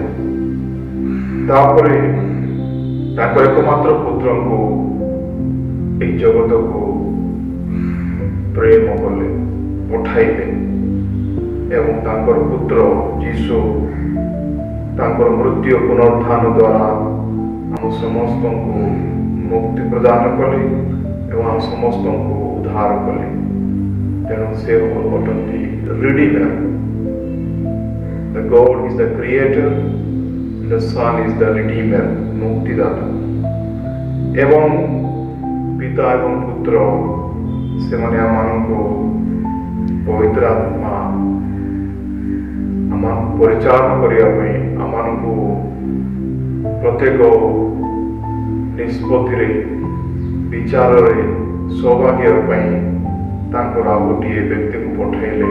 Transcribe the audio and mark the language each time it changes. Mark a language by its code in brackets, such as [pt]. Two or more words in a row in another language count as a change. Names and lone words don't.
[or] ତାପରେ ତାଙ୍କ ଏକମାତ୍ର ପୁତ୍ରଙ୍କୁ ଏହି ଜଗତକୁ ପ୍ରେମ କଲେ, ପଠାଇଲେ ଏବଂ ତାଙ୍କର ପୁତ୍ର ଯୀଶୁ ତାଙ୍କର ମୃତ୍ୟୁ ପୁନରୁତ୍ଥାନ ଦ୍ୱାରା ଆମ ସମସ୍ତଙ୍କୁ ମୁକ୍ତି ପ୍ରଦାନ କଲେ ଏବଂ ଆମ ସମସ୍ତଙ୍କୁ ଉଦ୍ଧାର କଲେ। ତେଣୁ ସେ ଅଟନ୍ତି ରିଡିମର। [en] The God is the creator, the Son is the redeemer, [or] ମୁକ୍ତିଦାତା। ଏବଂ ପିତା ଏବଂ ପୁତ୍ର ସେମାନେ ଆମମାନଙ୍କୁ ପବିତ୍ର ଆତ୍ମା ଆମମାନଙ୍କୁ ପରିଚାଳନା କରିବା ପାଇଁ, ଆମମାନଙ୍କୁ ପ୍ରତ୍ୟେକ ନିଷ୍ପତ୍ତିରେ, ବିଚାରରେ ସୌଭାଗ୍ୟ ପାଇଁ ତାଙ୍କର ଆଉ ଗୋଟିଏ ବ୍ୟକ୍ତିକୁ ପଠାଇଲେ।